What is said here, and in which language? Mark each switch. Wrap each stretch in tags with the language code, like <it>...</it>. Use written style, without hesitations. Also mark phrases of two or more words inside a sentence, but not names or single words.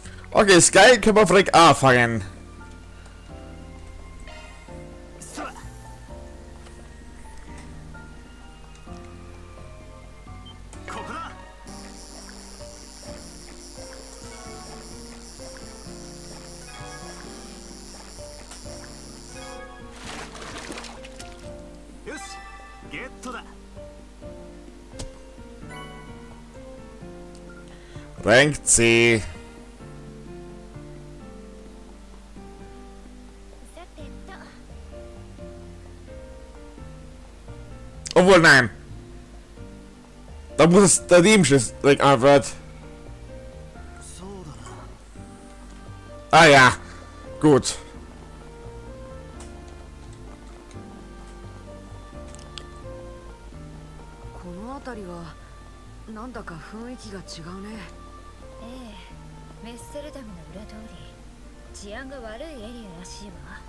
<de>Okay, Sky können wir direkt anfangen.</de> <ja>そらここだ。よしゲットだ。</ja> <en>Rank C.</en> <ja>さてと</ja> <de>Obwohl, nein. Da muss es der Diebschiss direkt antworten.</de> <ja>そうだな。</ja> <de>Ah ja, gut.</de> <ja>この辺りはなんだか雰囲気が違うね。ええメッセルダムの裏通り治安が悪いエリアらしいわ。</ja>